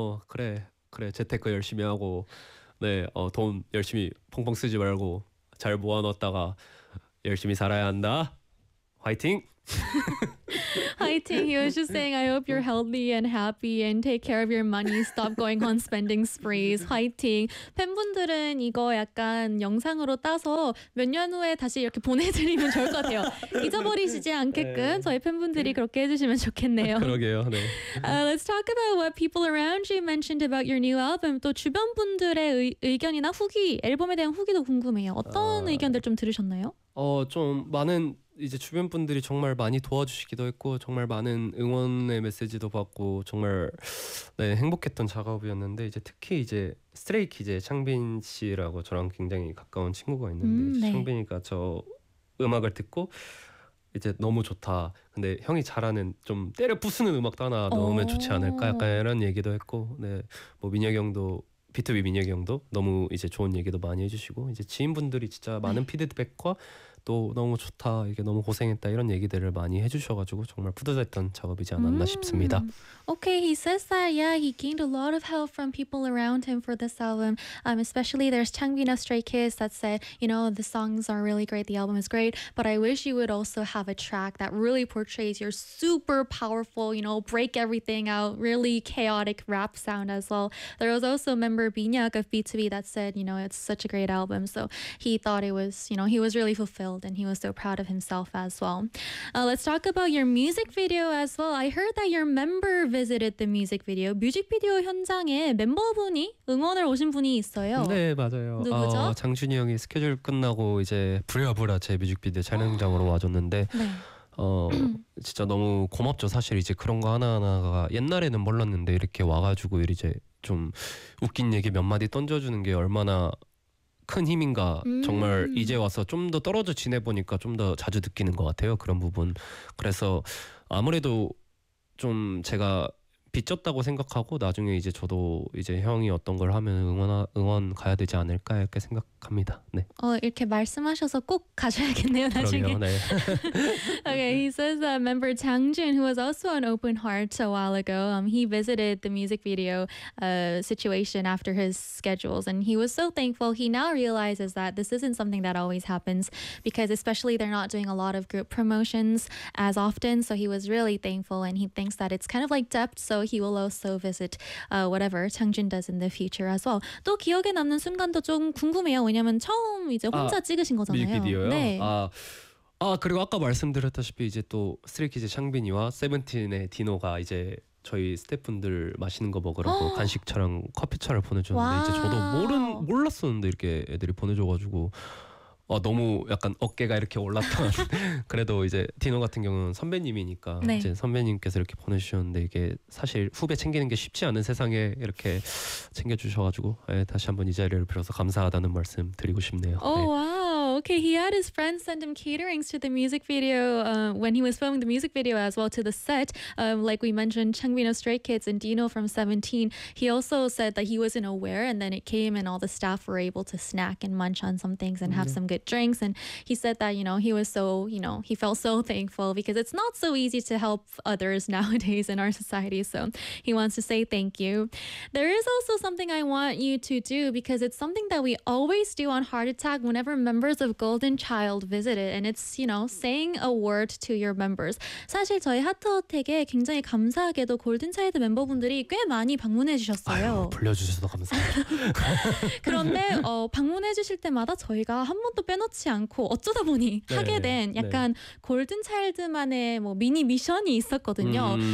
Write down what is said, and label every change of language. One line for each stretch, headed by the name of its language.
Korean: 그래 재테크 열심히 하고 네 돈 열심히 펑펑 쓰지 말고 잘 모아놨다가 열심히 살아야 한다. 화이팅!
English: Haiting, he was just saying, I hope you're healthy and happy and take care of your money. Stop going on spending sprees. Haiting.
Korean: 팬분들은 이거 약간 영상으로 따서 몇 년 후에 다시 이렇게 보내드리면 좋을 것 같아요. 잊어버리시지 않게끔 네. 저희 팬분들이 그렇게 해주시면 좋겠네요. 그러게요. 네.
English: Let's talk about what people around you mentioned about your new album.
Korean: 또 주변 분들의 의견이나 후기, 앨범에 대한 후기도 궁금해요. 어떤 의견들 좀 들으셨나요? 좀 많은 이제 주변 분들이 정말 많이 도와주시기도 했고 정말 많은 응원의 메시지도 받고 정말 네, 행복했던 작업이었는데 이제 특히 이제 스트레이키즈의 창빈 씨라고 저랑 굉장히 가까운 친구가 있는데 네. 창빈이가 저 음악을 듣고 이제 너무 좋다. 근데 형이 잘하는 좀 때려 부수는 음악도 하나 넣으면 좋지 않을까 약간 이런 얘기도 했고 네, 뭐 민혁이 형도 비투비 민혁이 형도 너무 이제 좋은 얘기도 많이 해주시고 이제 지인분들이 진짜 많은 네. 피드백과 또 너무 좋다 이게 너무 고생했다 이런 얘기들을 많이 해주셔가지고 정말 뿌듯했던 작업이지 않았나 싶습니다.
English: Okay, he says that yeah, he gained a lot of help from people around him for this album. Especially there's Changbin of Stray Kids that said, you know, the songs are really great, the album is great, but I wish you would also have a track that really portrays your super powerful, you know, break everything out, really chaotic rap sound as well. There was also a member Binyak of B2B that said, you know, it's such a great album. So he thought it was, you know, he was really fulfilled and he was so proud of himself as well. Let's talk about your music video as well. I heard that your member visited the music video.
Korean: 뮤직비디오 현장에 멤버분이 응원을 오신 분이 있어요. 네, 맞아요. 누구죠? 장준이 형이 스케줄 끝나고 이제 부랴부랴 제 뮤직비디오 촬영장으로 와줬는데 네. 진짜 너무 고맙죠. 사실 이제 그런 거 하나하나가 옛날에는 몰랐는데 이렇게 와가지고 이제 좀 웃긴 얘기 몇 마디 던져주는 게 얼마나 큰 힘인가 정말 이제 와서 좀 더 떨어져 지내보니까 좀 더 자주 느끼는 것 같아요. 그런 부분. 그래서 아무래도 좀 제가 빚졌다고 생각하고 나중에 이제 저도 이제 형이 어떤 걸 하면 응원 가야 되지 않을까 이렇게 생각합니다. 네. 이렇게 말씀하셔서 꼭 가져야겠네요 나중에. 그럼요, 네.
English: Okay, he says that member Changjun, who was also on Open Heart a while ago, he visited the music video situation after his schedules, and he was so thankful. He now realizes that this isn't something that always happens because especially they're not doing a lot of group promotions as often. So he was really thankful, and he thinks that it's kind of like depth. So he will also visit whatever Changjun does in the future as well.
Korean: 또 기억에 남는 순간도 좀 궁금해요. 왜냐면 처음 이제 혼자 찍으신 거잖아요. 뮤직비디오요? 네. 그리고 아까 말씀드렸다시피 이제 또 스트레이키즈 창빈이와 세븐틴의 디노가 이제 저희 스태프분들 맛있는 거 먹으러 간식차랑 커피차를 보내줬는데 이제 저도 몰랐었는데 이렇게 애들이 보내줘가지고 너무 약간 어깨가 이렇게 올랐던 그래도 이제 디노 같은 경우는 선배님이니까 네. 이제 선배님께서 이렇게 보내주셨는데 이게 사실 후배 챙기는 게 쉽지 않은 세상에 이렇게 챙겨주셔가지고 다시 한번 이 자리를 빌어서 감사하다는 말씀 드리고 싶네요. 오 네. 와.
English: Okay, he had his friends send him caterings to the music video when he was filming the music video as well to the set. Like we mentioned, Changbin of Stray Kids and Dino from Seventeen. He also said that he wasn't aware and then it came and all the staff were able to snack and munch on some things and have some good drinks. And he said that, you know, he was so, you know, he felt so thankful because it's not so easy to help others nowadays in our society. So he wants to say thank you. There is also something I want you to do because it's something that we always do on Heart Attack whenever members of Golden Child visited and it's you know saying a word to your members.
Korean: 사실 저희 하트어택에 굉장히 감사하게도 골든 차일드 멤버분들이 꽤 많이 방문해 주셨어요. 불려 주셔서 감사합니다. 그런데 방문해 주실 때마다 저희가 한 번도 빼놓지 않고 어쩌다 보니 네, 하게 된 약간 네. 골든 차일드만의 뭐 미니 미션이 있었거든요.